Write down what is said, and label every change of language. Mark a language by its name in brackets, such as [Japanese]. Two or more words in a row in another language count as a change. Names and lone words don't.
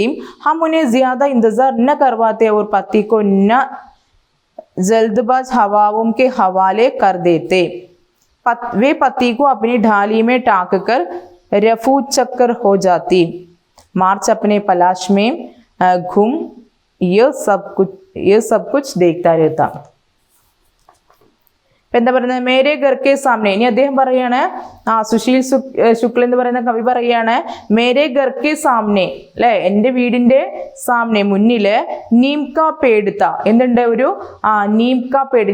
[Hindi] हम उन्हें ज्यादा इंतजार न करवाते और पत्ती को न जल्दबाज हवाओं के हवाले कर देते। वे पत्ती को अपनी ढाली में टांक कर रफू चक्कर हो जाती। मार्च अपने पलाश में घूम ये सब कुछ देखता रहता। [Malayalam] എന്താ പറയുന്നത്, [Hindi] मेरे घर के सामने. [Malayalam] ഇനി അദ്ദേഹം പറയാണ്, സുശീൽ ശുക്ല എന്ന് പറയുന്ന കവി പറയാണ്, [Hindi] मेरे घर के सामने [Malayalam] അല്ലെ, എൻ്റെ വീടിന്റെ സാമനെ മുന്നില് [Hindi] नीम का पेड़ था, [Malayalam] എന്തുണ്ട്, ഒരു [Hindi] नीम का पेड़.